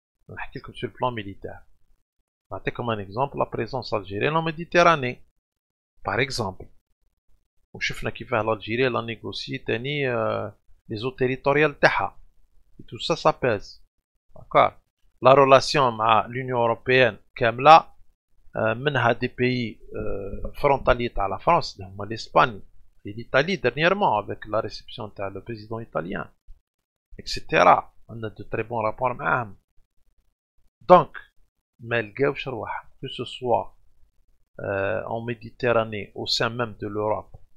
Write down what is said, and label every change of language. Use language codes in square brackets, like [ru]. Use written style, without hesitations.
[ar] نحكي لكم [fr] sur le plan militaire. [ar] نعطيكم [fr] un exemple la présence algérienne en Méditerranée par exemple. [ar] وشفنا كيفاه l'Algérie لا نيغوسي تاني [fr] les eaux territoriales [ar] تاعها. [fr] Et tout ça, ça pèse. D'accord. La relation مع l'Union européenne [ar] كاملة منها [fr] des pays frontaliers à la France, l'Espagne et l'Italie dernièrement avec la réception de le président italien, etc. On a de très bons rapports معهم. Donc, [ar] ما لقاوش رواحهم [fr] que ce soit en Méditerranée au sein même de l'Europe.